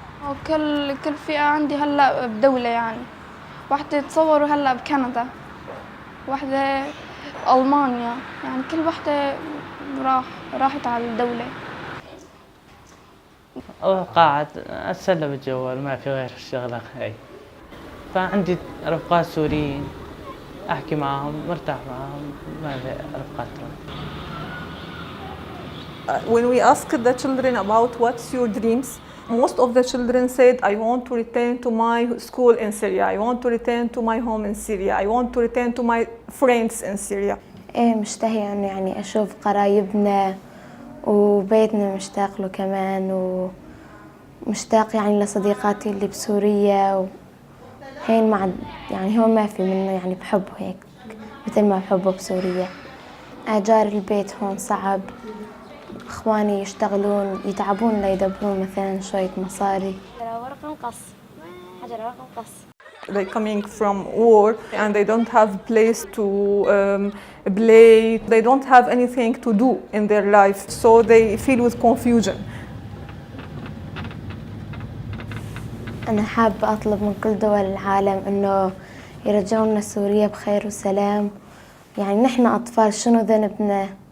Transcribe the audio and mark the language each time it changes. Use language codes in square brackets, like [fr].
[ar] وكل فئة عندي هلا بدولة، يعني واحدة تصوروا هلا بكندا، واحدة ألمانيا، يعني كل واحدة راحت على الدولة. قاعد أتسلى بالجوال، ما في غير الشغلة هاي. فعندي رفقات سوريين أحكي معهم، مرتاح معهم، ما في رفقات ترك. [en] When we asked the children about what's your dreams, most of the children said, I want to return to my school in Syria, I want to return to my home in Syria, I want to return to my friends in Syria. [ar] إيه مشتهية إنه يعني أشوف قرايبنا وبيتنا، مشتاق له كمان، ومشتاق يعني لصديقاتي اللي بسوريا، وهين يعني هون ما في منه، يعني بحبه هيك مثل ما بحبه بسوريا. أجار البيت هون صعب، إخواني يشتغلون يتعبون ليدبرون مثلا شوية مصاري. ورق مقص، حجر ورق مقص. [en] They're coming from war and they don't have a place to play, they don't have anything to do in their life, so they feel with confusion. [ar] أنا حابة أطلب من كل دول العالم إنه يرجعونا سوريا بخير وسلام. يعني نحن أطفال، شنو ذنبنا؟